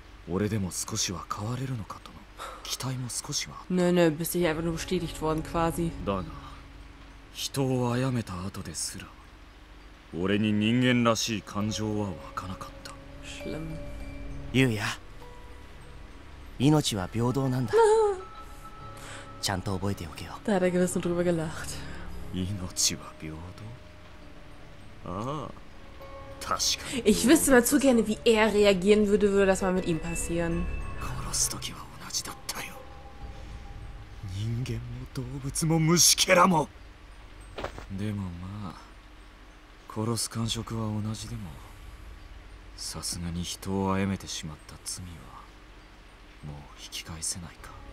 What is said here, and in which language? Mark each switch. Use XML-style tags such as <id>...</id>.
<ja>俺でも少しは変われるのかとの期待も少しは。</ja> <de>Nö, bist du hier einfach nur bestätigt worden quasi.</de> <ja>だが人を殺めた後ですら俺に人間らしい感情は湧かなかった。</ja> <de>Schlimm.</de> <ja>ゆうや、命は平等なんだ。ちゃんと覚えておけよ。</ja> <de>Da hat er gewiss nur drüber gelacht.</de> <ja>命は平等。ああ、確かに。</ja> <de>Ich wüsste mal zu gerne, wie er reagieren würde, würde das mal mit ihm passieren.</de> <ja>殺す時は同じだったよ。人間も動物も虫けらも。でもまあ殺す感触は同じでもさすがに人を殺めてしまった罪はもう引き返せないか。</ja>